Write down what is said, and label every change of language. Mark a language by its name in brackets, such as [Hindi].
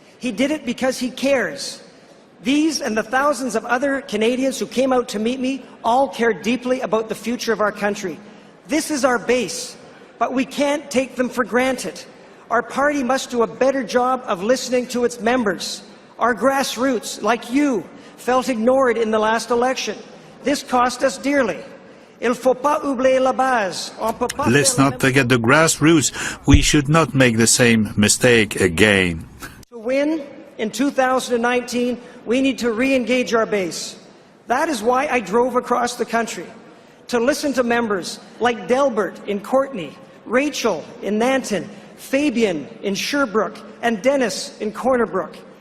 [English] He did it because he cares. These and the thousands of other Canadians who came out to meet me all care deeply about the future of our country. This is our base. But we can't take them for granted. Our party must do a better job of listening to its members. Our grassroots, like you, felt ignored in the last election. This cost us dearly. [French] Il faut pas oublier la base. [English] Let's not forget the grassroots. We should not make the same mistake again. To win in 2019, we need to re-engage our base. That is why I drove across the country, to listen to members like Delbert in Courtenay, Rachel in Nanton, Fabian in Sherbrooke, and Dennis in Corner Brook.